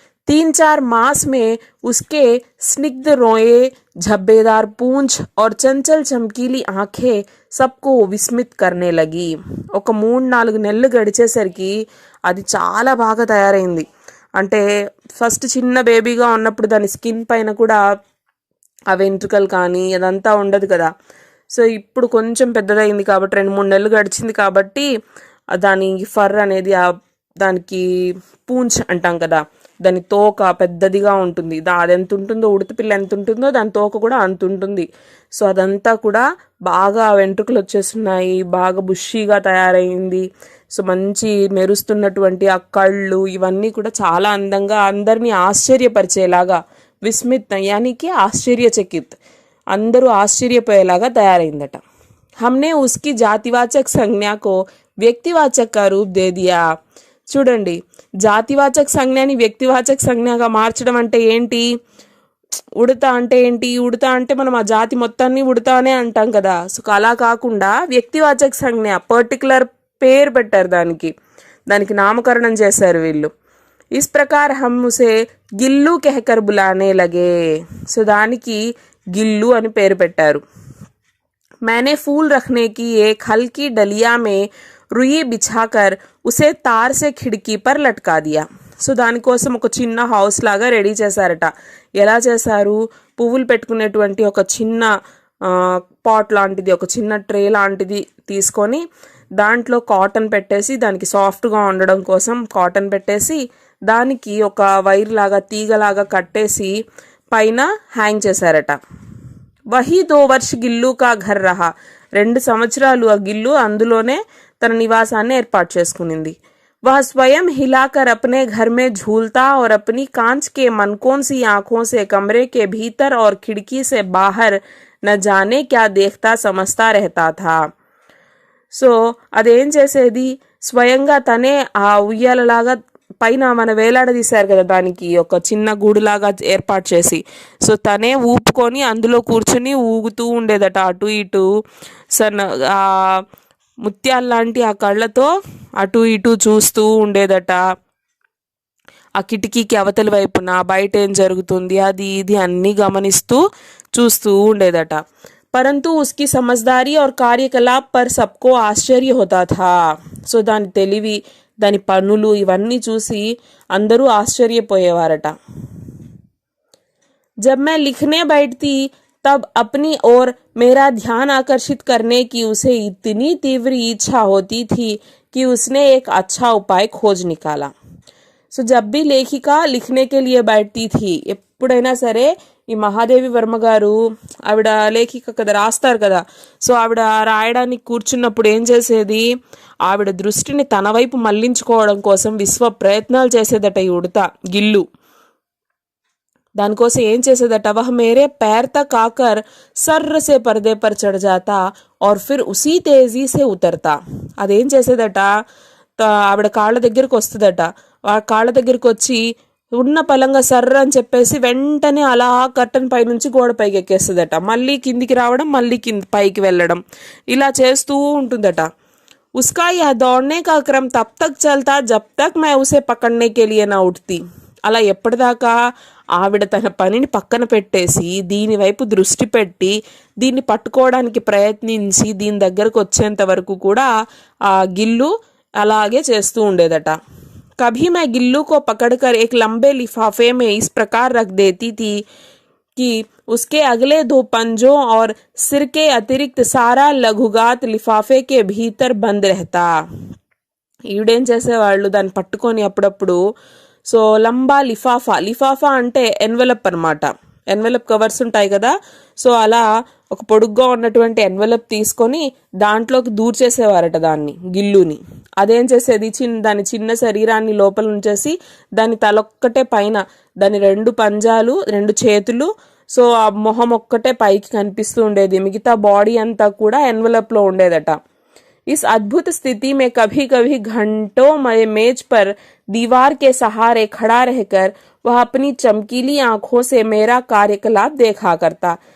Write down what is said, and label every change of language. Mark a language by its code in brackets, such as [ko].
[hi] 3-4 मास में उसके स्निग्ध रोए, झब्बेदार पूंछ और चंचल चमकीली आंखें सबको विस्मित करने लगी. [te] ఒక 3-4 నెలలు గడిచేసరికి అది చాలా బాగా తయారైంది. అంటే ఫస్ట్ చిన్న బేబీగా ఉన్నప్పుడు దాని స్కిన్ పైన కూడా ఆ వెంట్రుకలు కానీ అదంతా ఉండదు కదా. సో ఇప్పుడు కొంచెం పెద్దదైంది కాబట్టి 2-3 నెలలు గడిచింది కాబట్టి దాని ఫర్ అనేది దానికి పూంచ్ అంటాం కదా, దాని తోక పెద్దదిగా ఉంటుంది. అది ఎంత ఉంటుందో, ఉడత పిల్ల ఎంత ఉంటుందో దాని తోక కూడా అంత ఉంటుంది. సో అదంతా కూడా బాగా వెంట్రుకలు వచ్చేస్తున్నాయి, బాగా బుషీగా తయారైంది. సో మంచి మెరుస్తున్నటువంటి ఆ కళ్ళు ఇవన్నీ కూడా చాలా అందంగా అందరినీ ఆశ్చర్యపరిచేలాగా, విస్మిత్ యానికి ఆశ్చర్యచకిత్, అందరూ ఆశ్చర్యపోయేలాగా తయారైందట. [hi] हमने उसकी जातिवाचक संज्ञा को व्यक्तिवाचक का रूप दे दिया. [te] చూడండి, జాతివాచక సంజ్ఞని వ్యక్తివాచక సంజ్ఞగా మార్చడం అంటే ఏంటి? ఉడత అంటే ఏంటి? ఉడత అంటే మనం ఆ జాతి మొత్తాన్ని ఉడత అనే అంటాం కదా. సో అలా కాకుండా వ్యక్తివాచక సంజ్ఞ, పర్టికులర్ పేరు పెట్టారు దానికి నామకరణం చేశారు వీళ్ళు. [hi] इस प्रकार हम उसे गिल्लू कहकर बुलाने लगे. [te] సో దానికి గిల్లు అని పేరు పెట్టారు. [hi] मैंने फूल रखने की एक हल्की डलिया में रुई बिछाकर उसे तार से खिड़की पर लटका दिया. [te] సో దానికోసం ఒక చిన్న హౌస్ లాగా రెడీ చేశారట. ఎలా చేశారు? పువ్వులు పెట్టుకునేటువంటి ఒక చిన్న పాట్ లాంటిది, ఒక చిన్న ట్రే లాంటిది తీసుకొని దాంట్లో కాటన్ పెట్టేసి, దానికి సాఫ్ట్గా ఉండడం కోసం కాటన్ పెట్టేసి దానికి ఒక వైర్ లాగా తీగలాగా కట్టేసి పైన హ్యాంగ్ చేశారట. [hi] వహీ 2 वर्ष గిల్లు కా ఘర్ రహా. [te] 2 సంవత్సరాలు ఆ గిల్లు అందులోనే తన నివాసాన్ని ఏర్పాటు చేసుకునింది. [hi] वह स्वयं हिलाकर अपने घर में झूलता और अपनी कांच के मनकों सी आंखों से कमरे के भीतर और खिड़की से बाहर न जाने क्या देखता समझता रहता था. [te] సో అదేం చేసేది, స్వయంగా తనే ఆ ఉయ్యాలలాగా పైన మన వేలాడదీశారు కదా, దానికి ఒక చిన్న గూడులాగా ఏర్పాటు చేసి, సో తనే ఊపుకొని అందులో కూర్చుని ఊగుతూ ఉండేదట అటు ఇటు. ఆ ముత్యాల్లాంటి ఆ కళ్ళతో అటు ఇటు చూస్తూ ఉండేదట. ఆ కిటికీకి అవతలి వైపున బయట ఏం జరుగుతుంది అది ఇది అన్నీ గమనిస్తూ చూస్తూ ఉండేదట. [hi] परंतु उसकी समझदारी और कार्यकलाप पर सबको आश्चर्य होता था. [te] సో దాని తెలివి, దాని పనులు ఇవన్నీ చూసి అందరూ ఆశ్చర్యపోయేవారట. [hi] जब मैं लिखने बैठती तब अपनी ओर मेरा ध्यान आकर्षित करने की उसे इतनी तीव्र इच्छा होती थी कि उसने एक अच्छा उपाय खोज निकाला. [te] సో [hi] जब भी लेखिका लिखने के लिए बैठती थी, [te] ఎప్పుడైనా సరే ఈ మహాదేవి వర్మ గారు ఆవిడ లేఖిక కదా, రాస్తారు కదా. సో ఆవిడ రాయడానికి కూర్చున్నప్పుడు ఏం చేసేది, ఆవిడ దృష్టిని తన వైపు మళ్లించుకోవడం కోసం విశ్వ ప్రయత్నాలు చేసేదట ఈ ఉడత గిల్లు. దానికోసం ఏం చేసేదట, [hi] వహ మేరే पैर तक आकर सर्र से पर्दे पर चढ़ जाता और फिर उसी तेजी से उतरता. [te] అదేం చేసేదట, ఆవిడ కాళ్ళ దగ్గరికి వస్తుందట, ఆ కాళ్ళ దగ్గరికి వచ్చి ఉన్న పలంగా సర్ర అని చెప్పేసి వెంటనే అలా కర్టన్ పై నుంచి గోడ పైకి ఎక్కేస్తుందట, మళ్ళీ కిందికి రావడం, మళ్ళీ పైకి వెళ్ళడం, ఇలా చేస్తూ ఉంటుందట. [hi] उसका यह दौड़ने का क्रम तब तक चलता जब तक मैं उसे पकड़ने के लिए ना उठती. [te] అలా ఎప్పటిదాకా ఆవిడ తన పనిని పక్కన పెట్టేసి దీని వైపు దృష్టి పెట్టి దీన్ని పట్టుకోవడానికి ప్రయత్నించి దీని దగ్గరకు వచ్చేంత వరకు కూడా ఆ గిల్లు అలాగే చేస్తూ ఉండేదట. [hi] कभी मैं गिल्लू को पकड़कर एक लंबे लिफाफे में इस प्रकार रख देती थी कि उसके अगले 2 पंजों और सिर के अतिरिक्त सारा लघुगात लिफाफे के भीतर बंद रहता. [te] ఈవిడేం చేసేవాళ్ళు, దాన్ని పట్టుకొని అప్పుడప్పుడు సో లంబా లిఫాఫా అంటే ఎన్వెలప్ అనమాట, ఎన్వెలప్ కవర్స్ ఉంటాయి కదా, సో అలా ఒక పొడుగ్గా ఉన్నటువంటి ఎన్వెలప్ తీసుకొని దాంట్లోకి దూర్చేసేవారట దాన్ని, గిల్లుని. అదేం చేసేది, దాని చిన్న శరీరాన్ని లోపల ఉంచేసి దాని తలొక్కటే పైన, దాని 2 పంజాలు 2 చేతులు, సో ఆ మొహం ఒక్కటే పైకి కనిపిస్తూ ఉండేది, మిగతా బాడీ అంతా కూడా ఎన్వెలప్ లో ఉండేదట. [hi] इस अद्भुत स्थिति में कभी कभी घंटों मेज पर दीवार के सहारे खड़ा रहकर वह अपनी चमकीली आंखों से मेरा कार्यकलाप देखा करता.